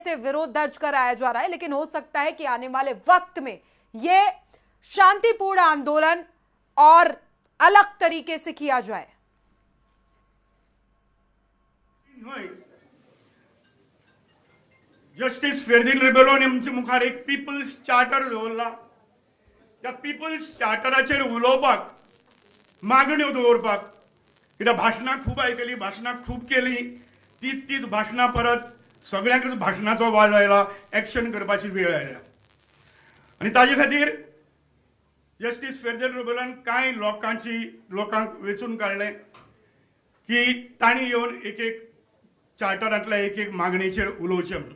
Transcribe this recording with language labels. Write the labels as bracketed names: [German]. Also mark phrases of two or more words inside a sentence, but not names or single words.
[Hindi] से विरोध दर्ज कराया जा रहा है, लेकिन हो सकता है कि आने वाले वक्त में ये शांतिपूर्ण आंदोलन और अलग तरीके से किया जाए। [Konkani] जस्टिस फेर्दिन रिबेलोन आमच्या मुखार एक पीपल्स चार्टर दवरला। त्या पीपल्स चार्टराचेर उलोवपाक मागण्यो दवरपाक कित्याक भाशणां खूब आयकली, भाशणां खूब केली, तीच भाशणां परत सगळ्यांकच भाशणाचो वाज आयला, एक्शन करपाची वेळ आयल्या आनी ताजे खातीर जस्टिस फेर्दिन रिबेलोन कांय लोकांक वेचून काडलें की तांणी येवन एक चार्टरांतल्या एक मागणेचेर उलोवचें म्हणून।